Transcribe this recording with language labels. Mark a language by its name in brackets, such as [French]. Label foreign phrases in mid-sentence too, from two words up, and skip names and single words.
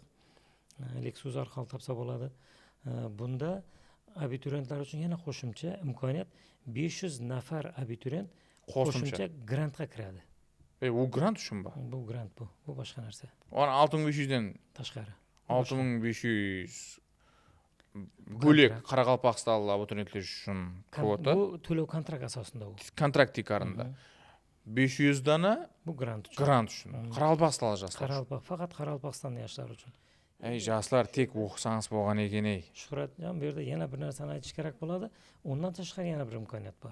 [Uzbek] Lexus orqali topsa bo'ladi. Bunda abituriyentlar uchun yana qo'shimcha imkoniyat, 500 nafar abituriyent qo'shimcha grantga kiradi. U grant uchunmi? Bu grant bu. Bu boshqa narsa. Ona 6500 dan tashqari. [Kara-Kalpak] 6500 bөлек Қарақалпақстанлы абитуриенттер үшін квота. [Uzbek] Bu to'lov kontrakt asosida u. Kontrakt тикарында. 500 dana bu grant uchun. Grant uchun. Qoraqalpog'istonlik yoshlar. Faqat Qoraqalpog'istonlik yoshlar uchun. Yoshlar tek o'qisangiz bo'lgan ekan ey. Shuhratjon, bu yerda yana bir narsani aytish kerak bo'ladi. Undan tashqari yana bir imkoniyat bor.